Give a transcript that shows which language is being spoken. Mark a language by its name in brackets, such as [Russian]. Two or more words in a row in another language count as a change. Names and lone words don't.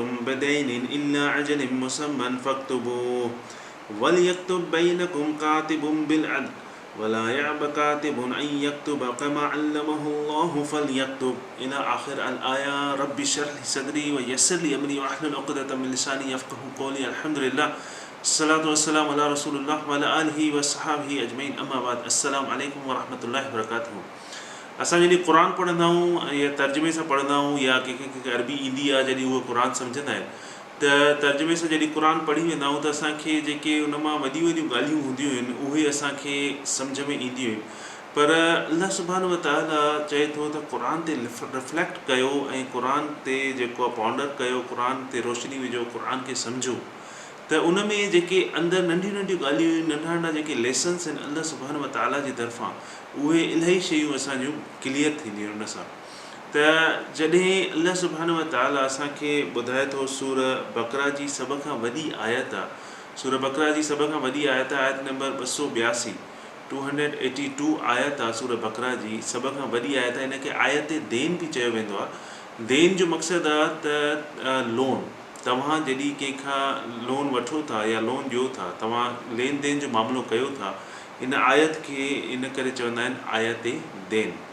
[Arabic] بدين إلا أجل مسمى فاكتبوه وليكتب بينكم كاتب بالعدل ولا يأب كاتب أن يكتب كما علمه الله فليكتب إلى آخر الآية رب اشرح لي صدري ويسر لي أمري واحلل عقدة من لساني يفقهوا قولي الحمد لله الصلاة والسلام على رسول الله وعلى آله وصحبه أجمعين أما بعد السلام عليكم ورحمة الله وبركاته [Sindhi] असां जॾहिं क़ुर पढ़ंदा आहियूं या तर्जुमे सां पढ़ंदा आहियूं या कंहिंखे अरबी ईंदी आहे जॾहिं उहो क़ुर सम्झंदा आहिनि त तर्जुमे सां जॾहिं क़ुर पढ़ी वेंदा आहियूं त असांखे जेके उन मां वॾियूं वॾियूं ॻाल्हियूं हूंदियूं आहिनि उहे असांखे सम्झ में ईंदियूं आहिनि पर [Arabic] الله سبحانه وتعالى [Sindhi] चए थो त क़ुर ते रिफ्लेक्ट कयो ऐं क़ुर ते जेको आहे पॉन्डर कयो क़ुर ते रोशनी विझो क़ुर खे सम्झो त उन में जेके अंदरि नंढियूं नंढियूं ॻाल्हियूं आहिनि नंढा नंढा जेके लेसन्स आहिनि [Arabic] الله سبحانه وتعالى [Sindhi] जी तरफ़ां उहे इलाही शयूं असांजूं क्लियर थींदियूं आहिनि उन सां त जॾहिं [Arabic] الله سبحانه وتعالى [Sindhi] असांखे ॿुधाए थो सूर बकरा जी सभ खां वॾी आयत आहे सूर बकरा जी सभ खां वॾी आयत आहे आयत नंबर 282 282 आयत आहे सूर बकरा जी सभ खां वॾी आयत आहे हिनखे आयत देन बि चयो वेंदो आहे देन जो मक़सदु आहे त लोन तव्हां जॾहिं कंहिंखां लोन वठो था या लोन ॾियो था तव्हां लेन देन जो मामिलो कयो था इन आयत खे इन करे चवंदा आहिनि आयत देन